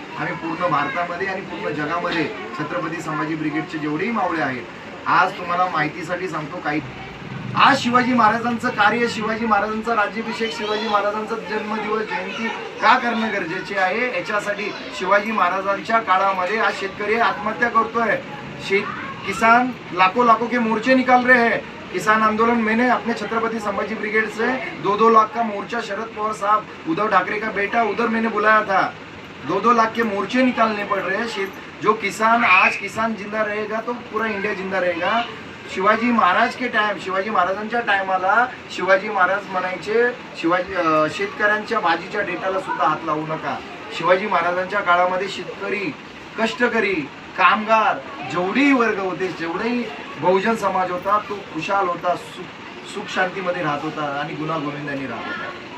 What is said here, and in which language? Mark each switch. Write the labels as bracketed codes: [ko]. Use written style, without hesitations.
[mr] आम्ही पूर्ण भारतामध्ये आणि पूर्ण जगामध्ये छत्रपती संभाजी ब्रिगेडचे जेवढेही मावळे आहेत, आज तुम्हाला माहितीसाठी सांगतो, काही आज शिवाजी महाराजांचं कार्य, शिवाजी महाराजांचा राज्याभिषेक, शिवाजी महाराजांचा जन्मदिवस, जयंती का करणं गरजेचे आहे, याच्यासाठी शिवाजी महाराजांच्या काळामध्ये आज शेतकरी आत्महत्या करतोय, [hi] किसान लाखों के मोर्चे निकाल रहे हैं. किसान आंदोलन मैंने अपने छत्रपति संभाजी ब्रिगेड से 2-2 लाख का मोर्चा, शरद पवार साहब, उद्धव ठाकरे का बेटा, उधर मैंने बुलाया था. 2-2 लाख के मोर्चे निकालने पड़ रहे हैं. जो किसान, आज किसान जिंदा रहेगा तो पूरा इंडिया जिंदा रहेगा. शिवाजी महाराज के टाइम, [mr] शिवाजी महाराजांच्या टायमाला शिवाजी महाराज म्हणायचे, शेतकऱ्यांच्या भाजीच्या डेटाला सुद्धा हात लावू नका. शिवाजी महाराजांच्या काळामध्ये शेतकरी, कष्टकरी, कामगार, जेवढेही वर्ग होते, जेवढेही बहुजन समाज होता, तो खुशाल होता, सुख शांतीमध्ये राहत होता आणि गुणागोविंदाने राहत होता.